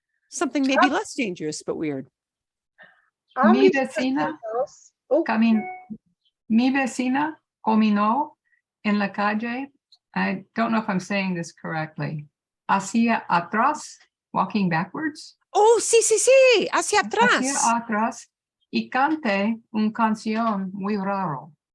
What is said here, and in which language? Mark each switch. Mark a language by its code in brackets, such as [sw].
[en] Something maybe less dangerous, but weird. a [es] Mi mis vecina. vecinos- oh, Mi vecina caminó en la calle. [en] I don't know if I'm saying this correctly. [es] Hacia atrás, [en] walking backwards. [es] Oh, sí, sí, sí. Hacia atrás. Hacia atrás y cante una canción muy raro.